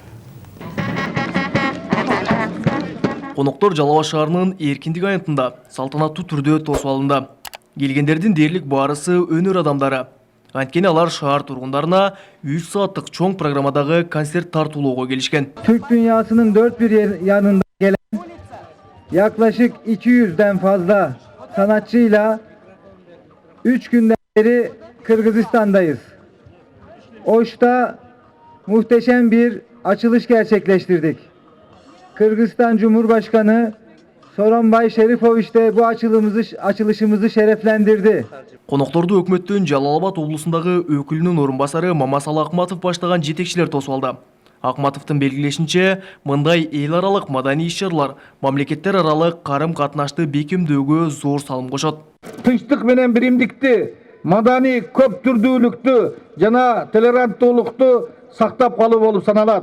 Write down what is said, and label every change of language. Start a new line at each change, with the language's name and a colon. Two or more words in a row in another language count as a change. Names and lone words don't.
Kyrgyz: Коноктор Жалал Абад шаарынын эркиндик аянтында салтанаттуу түрдө тосуп алынды. Келгендердин дээрлик баарысы өнөр адамдары. Анткени алар шаар тургундарына 3 сааттык чоң программадагы концерт тартуулоого келишкен.
Turkish: Türk dünyasının dört bir yanında gelen yaklaşık 200'den fazla sanatçıyla 3 günden beri Kırgızistan'dayız. Oş'ta muhteşem bir açılış gerçekleştirdik. Kırgızistan Cumhurbaşkanı Soronbay Şerifoviç de bu açılışımızı şereflendirdi.
Kyrgyz: Конокторду өкмөттүн Жалал Абад облусундагы өкүлүнүн орун басары Мамасалы Акматов баштаган жетекчилер тосуп алды. Акматовдун белгилешинче, мындай эл аралык маданий иш-чаралар мамлекеттер аралык карым-катнашты бекемдөөгө зор салым кошот. Тынчтык менен биримдикти, madani көп түрдүүлүктү жана толеранттуулукту сактап калуу болуп саналат.